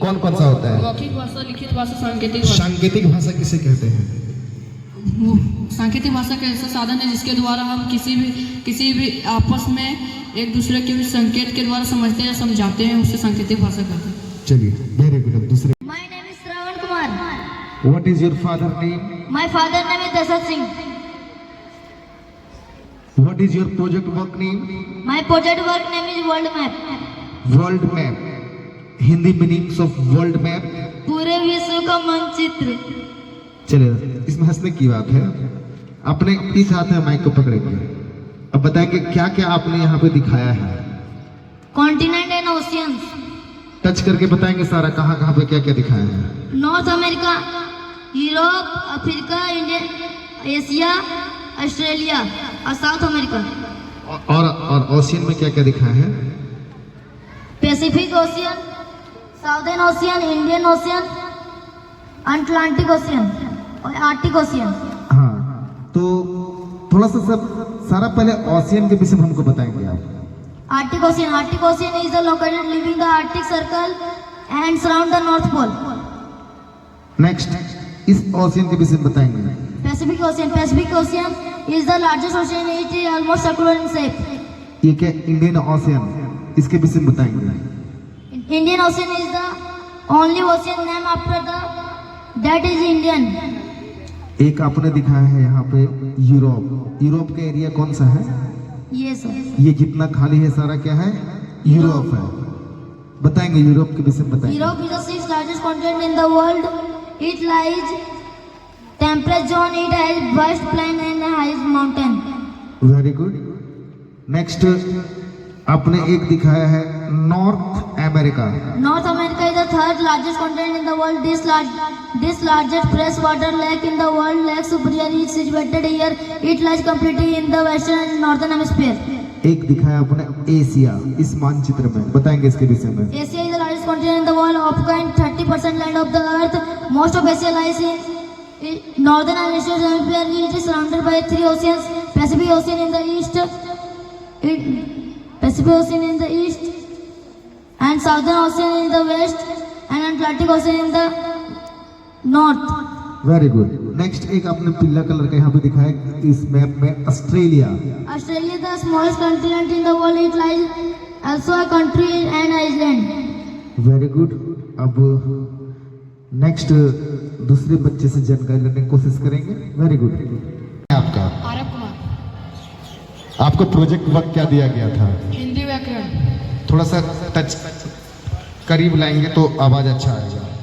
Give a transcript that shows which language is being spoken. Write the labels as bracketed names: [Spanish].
[Hindi] कौन कौन सा होता है? मौखिक भाषा, लिखित भाषा, सांकेतिक भाषा। सांकेतिक भाषा किसे कहते हैं? सांकेतिक भाषा का ऐसा साधन है जिसके द्वारा हम किसी भी आपस में एक दूसरे के भी संकेत के द्वारा समझते या समझाते हैं, उसे सांकेतिक भाषा कहते हैं। चलिए [English] Very good. [Hindi] अब दूसरे। [English] My name is Shravan Kumar. What is your father name? My father name is Dasat Singh. What is your project work name? My project work name is World Map. World map. Hindi meanings of world map. [Hindi] पूरे विश्व का मानचित्र। चलिए, इसमें हंसने की बात है। अपने इस हाथ में माइक को पकड़ेंगे। अब बताएंगे क्या क्या आपने यहाँ पे दिखाया है। [English] Continent and oceans. [Hindi] टच करके बताएंगे सारा, कहाँ कहाँ पे क्या क्या दिखाया है। North America, Europe, Africa, India, Asia, Australia और साउथ अमेरिका। और ओशियन में क्या क्या दिखाया है? Pacific ocean, southern ocean, Indian ocean, Atlantic ocean और आर्टिक ओशियन। हाँ, तो थोड़ा सा सब सारा पहले ओशियन के विषय में हमको बताएंगे आप। [English] Arctic Ocean is the located leaving the Arctic Circle and surround the North Pole. [Hindi] Next, इस ओशियन के विषय में बताएंगे। [English] Pacific Ocean is the largest ocean. It is almost circular in shape. [Hindi] ये क्या इंडियन ओशियन, इसके विषय में बताएंगे। [English] Indian Ocean is the only ocean named after that is Indian. [Hindi] एक आपने दिखाया है यहाँ पे यूरोप। यूरोप का एरिया कौन सा है? [English] Yes sir. [Hindi] ये जितना खाली है सारा क्या है? यूरोप है। बताएंगे यूरोप के विषय में बताएंगे। [English] Europe is the 6th largest continent in the world. It lies temperate zone. It has vast plain and highest mountain. Very good. [Hindi] Next आपने एक दिखाया है north America. [English] North America is the 3rd largest continent in the world. This largest freshwater lake in the world, Lake Superior, is situated here. It lies completely in the western and northern hemisphere. [Hindi] एक दिखाया आपने Asia, इस मानचित्र में बताएंगे इसके विषय में। [English] Asia is the largest continent in the world, occupying 30% land of the earth. Most of Asia lies in northern and eastern hemisphere. It is surrounded by 3 oceans: Pacific Ocean in the east, and Southern Ocean in the west, and Atlantic Ocean in the north. Very good. [Hindi] Next एक आपने पीला colour का यहाँ पे दिखाया इस map में Australia. [English] Australia is the smallest continent in the world. It lies also a country and island. Very good. [Hindi] अब नेक्स्ट दूसरे बच्चे से जानकारी लेने की कोशिश करेंगे। [English] Very good. [Hindi] आपका आरव कुमार। आपको प्रोजेक्ट वर्क क्या दिया गया था? हिंदी व्याकरण। थोड़ा सा टच करीब लाएंगे तो आवाज अच्छा आएगा।